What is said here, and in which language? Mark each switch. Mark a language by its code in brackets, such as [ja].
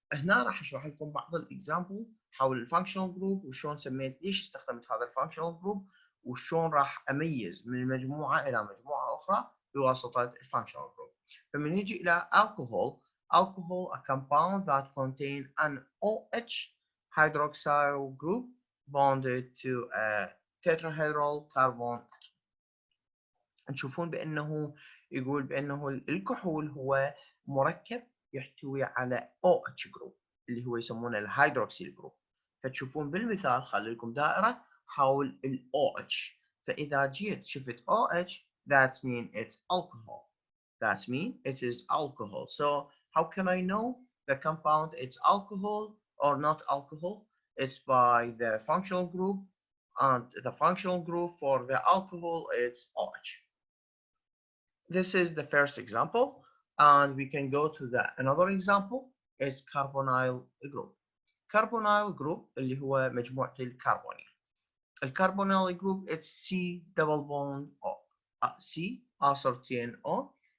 [ar] هنا راح اشرح لكم بعض الاكزامبل حول الفانكشنال جروب، وشلون سميت ليش استخدمت هذا الفانكشنال جروب، وشلون راح اميز من مجموعه الى مجموعه اخرى بواسطه الفانكشنال جروب. فمن نجي الى [en] alcohol a compound that contain an OH hydroxyl group bonded to a tetrahedral carbon. [ar] تشوفون بانه يقول بانه الكحول هو مركب يحتوي على OH جروب اللي هو يسمونه الهيدروكسيل جروب. فتشوفون بالمثال خلي لكم دائره حول ال OH، فاذا جيت شفت OH [en] that means it's alcohol. That means it is alcohol. So how can I know the compound it's alcohol or not alcohol? It's by the functional group, and the functional group for the alcohol is OH. This is the first example, and we can go to the another example. It's carbonyl group. Carbonyl group [ar] اللي هو مجموعة الكربونيل. الكربونيل [en] group it's C double bond O. C aspartame O.